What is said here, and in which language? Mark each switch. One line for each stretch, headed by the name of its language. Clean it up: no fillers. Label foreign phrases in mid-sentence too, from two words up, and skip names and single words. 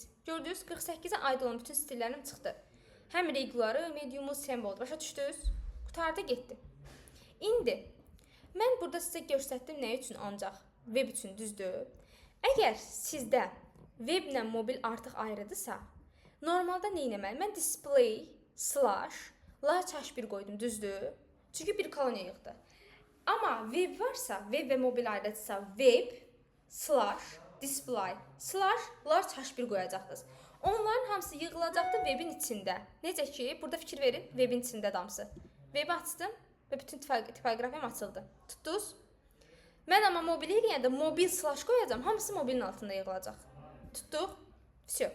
Azerbaijani: Gördünüz, 48-ə aid olan bütün stillərim çıxdı. Həm reguları, mediumu, sembol. Başa düşdünüz? Qutarda getdi. İndi mən burada sizə göstərdim nə üçün ancaq? Web üçün, düzdür? Əgər sizdə weblə mobil artıq ayrıdırsa, normalda nə etməliyəm? Mən
English: display slash large h1
Azerbaijani: qoydum, düzdür? Çünki bir koloniya yığdı. Amma web varsa, web və mobil ayrıdırsa,
English: web slash display slash large h1
Azerbaijani: qoyacaqdınız. Onların hamısı yığılacaqdı webin içində. Necə ki, burada fikir verin, webin içində damsı. Webi açdım və bütün tipoqrafiyam açıldı. Tutdunuz? Mən amma mobil eləyəndə mobil slash qoyacam, hamısı mobilin altında yığılacaq. Tutduq? Всё.